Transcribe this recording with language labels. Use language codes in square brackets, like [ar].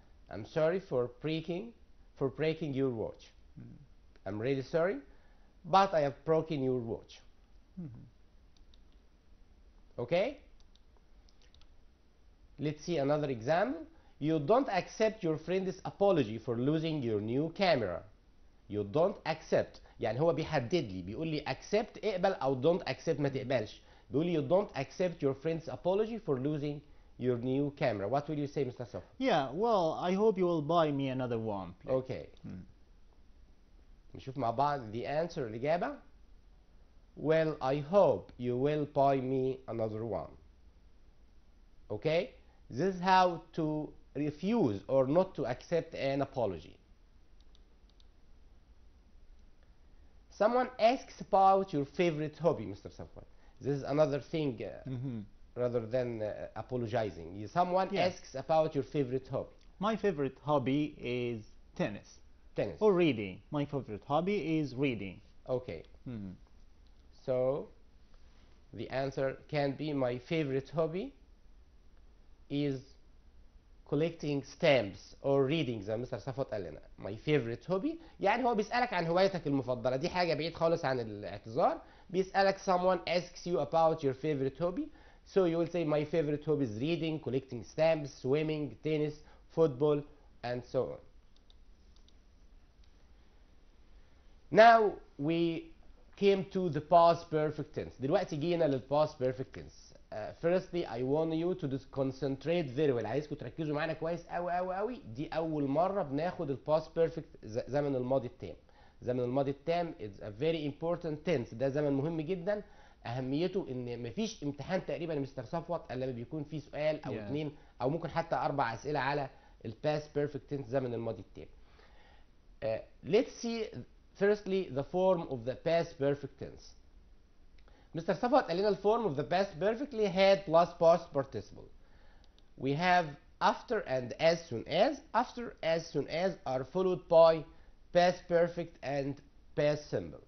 [en] I'm sorry for breaking your watch. I'm really sorry, but I have broken your watch. Okay? Let's see another example. You don't accept your friend's apology for losing your new camera. You don't accept. [ar] يعني هو بيحدد لي، بيقول لي accept اقبل أو don't accept ما تقبلش. بيقول لي [en] you don't accept your friend's apology for losing your new camera. What will you say, Mr. Sof? Yeah, well, I hope you will buy me another one, please. Okay. [ar] نشوف مع بعض [en] the answer [ar] الإجابة. [en] Well, I hope you will buy me another one. Okay? This is how to refuse or not to accept an apology. Someone asks about your favorite hobby, Mr. Safwan. This is another thing rather than apologizing. Someone asks about your favorite hobby. My favorite hobby is tennis. Tennis. Or reading. My favorite hobby is reading. Okay. So the answer can be my favorite hobby is collecting stamps or reading [ar] زي مستر صفوت قال لنا. [en] My favorite hobby [ar] يعني هو بيسألك عن هوايتك المفضلة، دي حاجة بعيد خالص عن الاعتذار. بيسألك [en] someone asks you about your favorite hobby, so you will say my favorite hobby is reading, collecting stamps, swimming, tennis, football, and so on. Now we came to the past perfect tense. [ar] دلوقتي جينا [en] للpast perfect tense. Firstly, I want you to concentrate very well. [ar] عايزكم تركزوا معانا كويس قوي قوي قوي. دي أول مرة بناخد الpast perfect زمن الماضي التام. زمن الماضي التام [en] is a very important tense. [ar] ده زمن مهم جدا. أهميته إن مفيش امتحان تقريبا مستر صفوت إلا لما بيكون فيه سؤال أو اتنين أو ممكن حتى 4 أسئلة على الpast perfect tense زمن الماضي التام. [en] Let's see firstly the form of the past perfect tense. Mr. Safwat [ar] قال لنا [en] the form of the past perfectly had plus past participle. We have after and as soon as. After, as soon as are followed by past perfect and past simple.